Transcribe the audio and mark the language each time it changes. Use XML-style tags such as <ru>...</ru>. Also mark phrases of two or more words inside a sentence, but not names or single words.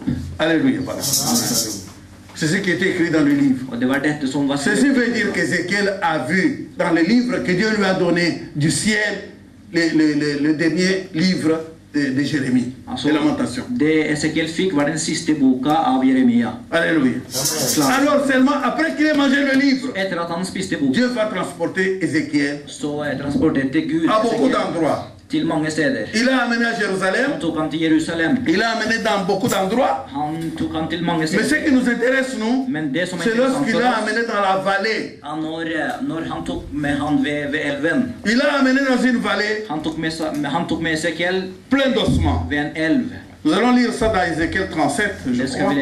<fr>Alléluia. Voilà. C'est ce qui était écrit dans le livre.</fr> <no>Og det var dette som var</no> <fr>Ceci</fr> <no>skrevet.</no> <fr>veut dire qu'Ézéchiel a vu dans le livre que Dieu lui a donné du ciel le dernier livre de Jérémie,</fr> <no>Altså,</no> <fr>de lamentation.</fr> <no>det Esekiel fikk var den siste boka av Jeremia.</no> <fr>Alléluia. Alors seulement après qu'il ait mangé le livre,</fr> <no>Etter at han spiste boka,</no> <fr>Dieu va transporter Ézéchiel</fr> <no>så transporterte Gud</no> <fr>à beaucoup</fr> <no>Esekiel</no> <fr>d'endroits.</fr> <no>til mange steder.</no> <fr>Il l'a amené à Jérusalem,</fr> <no>Han tok han til Jerusalem.</no> <fr>il l'a amené dans beaucoup d'endroits.</fr> <no>Han tok han til mange</no> <fr>Mais ce</fr> <no>steder.</no> <fr>qui nous intéresse, nous,</fr> <no>Men det som er</no> <fr>c'est</fr> <no>interessant</no> <fr>lorsqu'il</fr> <no>for</no> <fr>l'a</fr> <no>oss,</no> <fr>amené dans la vallée.</fr> <no>når han tok med han ved elven,</no> <fr>Il l'a amené dans une vallée</fr> <no>han tok med Esekiel</no> <fr>pleine d'ossements.</fr> <no>ved en elv.</no> <fr>Nous allons lire ça dans Ézéchiel 37, je</fr> <no>Det skal</no> <fr>crois.</fr>